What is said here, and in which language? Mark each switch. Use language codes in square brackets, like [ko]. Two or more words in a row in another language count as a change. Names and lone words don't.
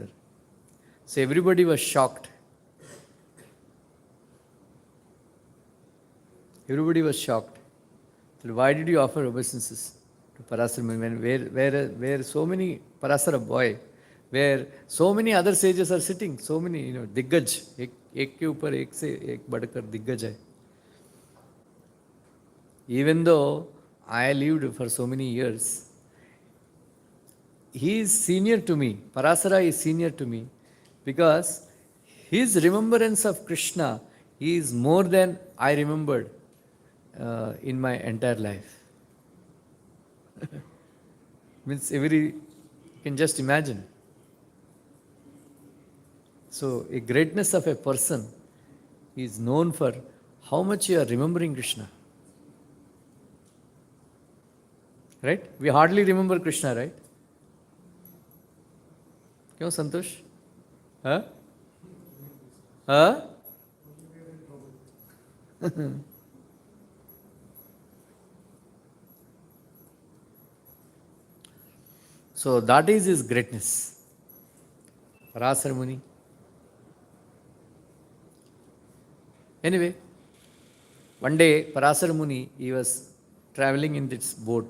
[en] So everybody was shocked. Everybody was shocked. So why did you offer obeisances to Parashara Muni where so many Parashara boy, where so many other sages are sitting, so many, [hi] दिग्गज, एक के ऊपर एक से एक बढ़कर दिग्गज है. [en] Even though I lived for so many years, he is senior to me. Parashara is senior to me, because his remembrance of Krishna is more than I remembered in my entire life. Means you can just imagine. So a greatness of a person is known for how much you are remembering Krishna. Right? We hardly remember Krishna, right? [hi] क्यों संतोष? हाँ? Huh? [en] So that is his greatness. Parasar Muni. Anyway, one day Parasar Muni, he was traveling in this boat.